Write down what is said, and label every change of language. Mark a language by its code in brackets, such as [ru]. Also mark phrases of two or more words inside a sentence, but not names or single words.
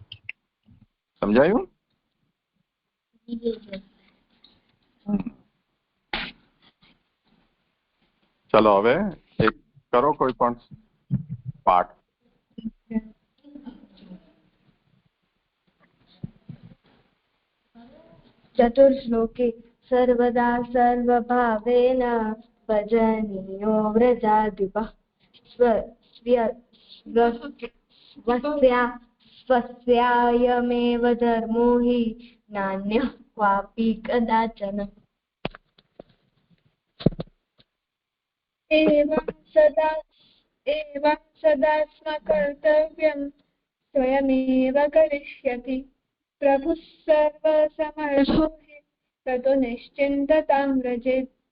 [gu] સમજાયું? ચલો હવે એક કરો કોઈ પણ પાઠ. [sa] ચતુર્શ્લોકી સર્વદા સર્વભાવેન ભજનીયો વ્રજાધિપः સ્વસ્યાયમેવ ધર્મો हि નાન્યઃ ક્વાપી કદાચન. एवं सदा स्मकर्तव्यं स्वयमेव करिष्यति प्रभुः सर्वसमर्थो हि ततो निश्चिन्ततां व्रजेत्.